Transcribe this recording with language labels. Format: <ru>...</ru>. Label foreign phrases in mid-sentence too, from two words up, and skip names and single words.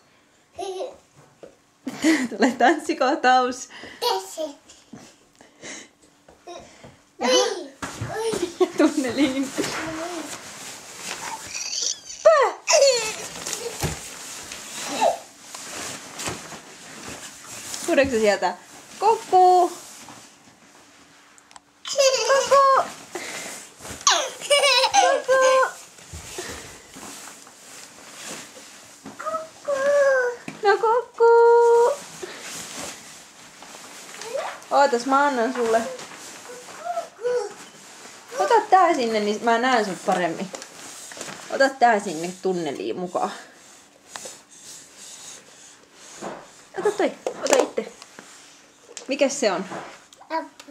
<fi>Tulee tanssikohtaus. Tässä. Oi. Oi. Ja tunneliin. Kuuleeko sieltä? Kokku! Kokku! Kokku! No kokku! Ootas, mä annan sulle. Ota tää sinne, niin mä näen sut paremmin. Ota tää sinne tunneliin mukaan. Ota toi, ota itse. Mikäs se on? Appu.</fi>